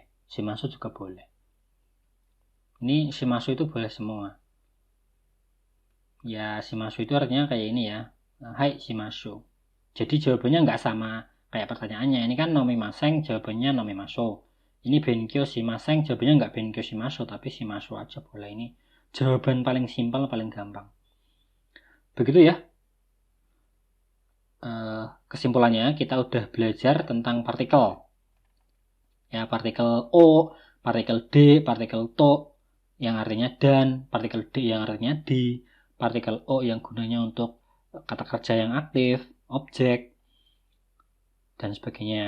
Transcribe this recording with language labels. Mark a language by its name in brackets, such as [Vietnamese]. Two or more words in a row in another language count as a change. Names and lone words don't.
[Indonesian] Shimasu juga boleh. Ini shimasu itu boleh semua. Ya, shimasu itu artinya kayak ini ya. [Japanese] はい します. [Indonesian] Jadi jawabannya nggak sama kayak pertanyaannya. Ini kan nomimasen, jawabannya nomimasu. [Japanese] Ini 勉強しません, [Indonesian] jawabannya nggak [Japanese] 勉強します, [Indonesian] tapi shimasu aja boleh. Ini jawaban paling simpel, paling gampang. Begitu ya. Kesimpulannya kita udah belajar tentang partikel. Ya, partikel O, partikel D, partikel to yang artinya dan, partikel D yang artinya di, partikel O yang gunanya untuk kata kerja yang aktif, objek, dan sebagainya.